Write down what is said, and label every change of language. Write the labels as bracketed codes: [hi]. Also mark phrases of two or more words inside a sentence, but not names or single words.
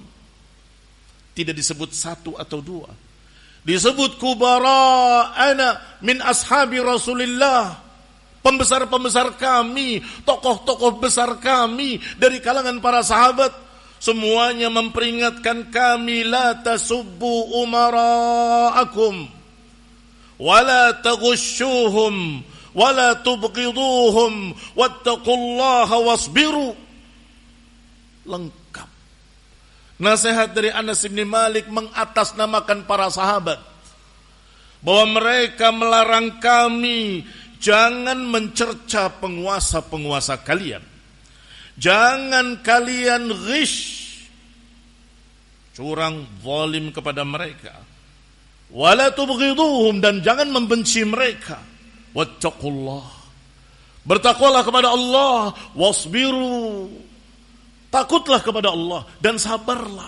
[id] Tidak disebut satu atau dua, disebut [ar] كبراؤنا من أصحاب رسول الله, [id] pembesar-pembesar kami, tokoh-tokoh besar kami dari kalangan para sahabat. Semuanya memperingatkan kami, [ar] لا تسبوا أمراءكم ولا تغشوهم ولا تبغضوهم واتقوا الله واصبروا. [id] Lengkap nasihat dari Anas bin Malik mengatasnamakan para sahabat, bahwa mereka melarang kami jangan mencerca penguasa-penguasa kalian, jangan kalian ghish, curang, zalim kepada mereka, [ar] ولا تبغضوهم, [id] dan jangan membenci mereka, wattaqullah, bertakwalah kepada Allah, wasbiru, takutlah kepada Allah dan sabarlah.